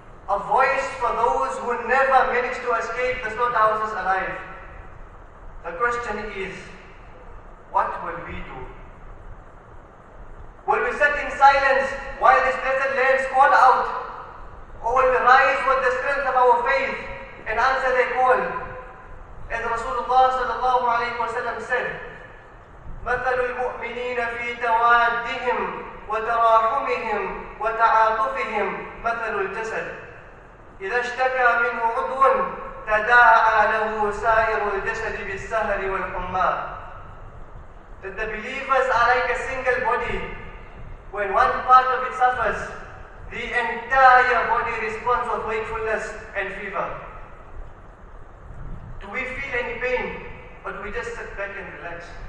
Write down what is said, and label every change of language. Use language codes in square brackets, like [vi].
[en] A voice for those who never managed to escape the slaughterhouses alive. The question is, what will we do? Will we sit in silence while this blessed lands call out? Or will we rise with the strength of our faith and answer their call? As Rasulullah sallallahu alayhi wa sallam said, [ar] مَثَلُ الْمُؤْمِنِينَ فِي تَوَادِّهِمْ وَتَرَاحُمِهِمْ وَتَعَاطُفِهِمْ مَثَلُ الْجَسَدِ إِذَا اشْتَكَى مِنْهُ عُضْوٌ تَدَاعَى لَهُ سَائِرُ الْجَسَدِ بِالسَّهَرِ وَالْحُمَّى. [en] That the believers are like a single body. When one part of it suffers, the entire body responds with wakefulness and fever. Do we feel any pain, or do we just sit back and relax?